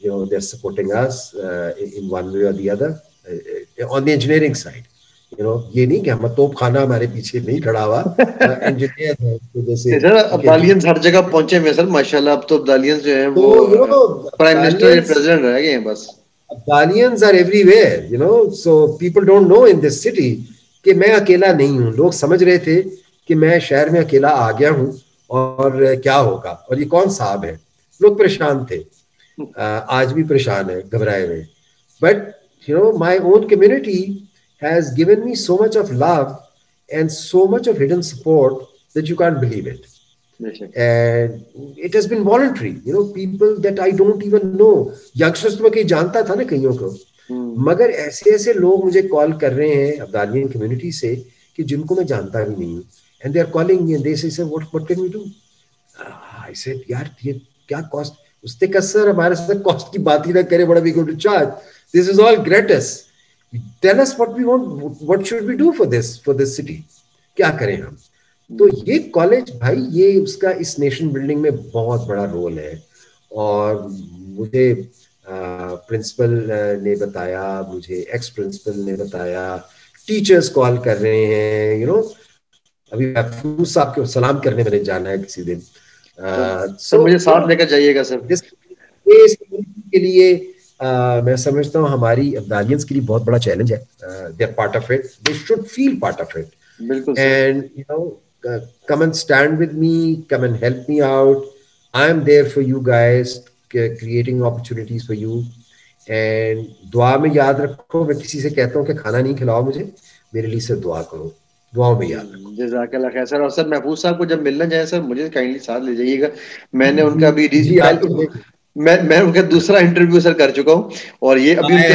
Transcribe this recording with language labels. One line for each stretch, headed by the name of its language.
English: They're supporting us in one way or the other on the engineering side.
Urdu: یہ نہیں کہ ہم توپ خانہ ہمارے پیچھے نہیں کھڑا ہوا. انجینئر ہے جیسے سر ابدالیانس ہر جگہ پہنچے ہوئے سر ماشاءاللہ. اب تو ابدالیانس جو ہیں وہ پرائم منسٹر یا پریزیڈنٹ رہ گئے ہیں بس.
English: Abdalians are everywhere, you know, so people don't know in this city
Urdu: کہ میں اکیلا نہیں ہوں. لوگ سمجھ رہے تھے کہ میں شہر میں اکیلا آ گیا ہوں اور کیا ہوگا اور یہ کون صاحب ہے. لوگ پریشان تھے, آج بھی پریشان ہے, گھبرائے ہوئے.
English: But you know my own community has given me so much of love and so much of hidden support that you can't believe it. And it has been voluntary, you know, people that I don't even know.
Urdu: youngsters تو میں کہیں جانتا تھا نا کئیوں کو, مگر ایسے ایسے لوگ مجھے کال کر رہے ہیں ابدالیین کمیونٹی سے کہ جن کو میں جانتا بھی نہیں ہوں.
English: and they are calling me and they say, sir, what can we do? I said,
Urdu: یار یہ کیا کاسٹ. اس نے کہا سر ہمارے ساتھ کاسٹ کی بات ہی نہ کرے, بڑا
English: we going to charge, this is all gratis. Tell us what we want, what should we do for this city,
Urdu: کیا کریں ہم. تو یہ کالج بھائی, یہ اس کا اس نیشن بلڈنگ میں بہت بڑا رول ہے. اور مجھے پرنسپل نے بتایا, مجھے ایکس پرنسپل نے بتایا, ٹیچرز کال کر رہے ہیں, یو نو. ابھی محفوظ صاحب کو سلام کرنے میں نے جانا ہے کسی دن. مجھے ساتھ لے کر جائیے گا سر. اس کے لیے میں سمجھتا ہوں ہماری ابدالیئنس کے لیے بہت بڑا چیلنج ہے.
English: They are part of it, they should feel part of it.
Urdu: بالکل.
English: And you know come and stand with me, come and help me out. I am there for you guys, creating opportunities for you.
Urdu: And دعا میں یاد رکھو, میں کسی سے کہتا ہوں کہ کھانا نہیں کھلاؤ مجھے, میرے لیے سے دعا کرو, دعاؤں میں یاد رکھو. جزاک اللہ خیر سر. اور سر محفوظ صاحب کو جب ملنا جائے سر مجھے کائنڈلی ساتھ لے جائیے گا. میں نے ان کا ابھی میں ان کا دوسرا انٹرویو سر کر چکا ہوں, اور یہ ابھی